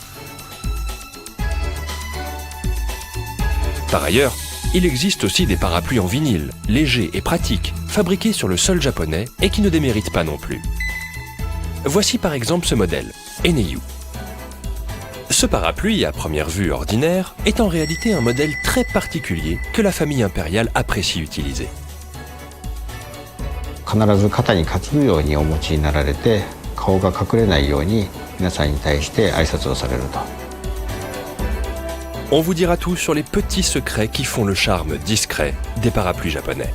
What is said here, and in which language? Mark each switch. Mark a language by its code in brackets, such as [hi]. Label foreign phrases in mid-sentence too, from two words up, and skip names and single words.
[fr] Par ailleurs, il existe aussi des parapluies en vinyle, légers et pratiques, fabriqués sur le sol japonais et qui ne déméritent pas non plus. Voici par exemple ce modèle, Eneyu. Ce parapluie, à première vue ordinaire, est en réalité un modèle très particulier que la famille impériale apprécie utiliser. [ja] 必ず肩に担ぐようにお持ちになられて、顔が隠れないように皆さんに対して挨拶をされると。 [fr] On vous dira tout sur les petits secrets qui font le charme discret des parapluies japonais.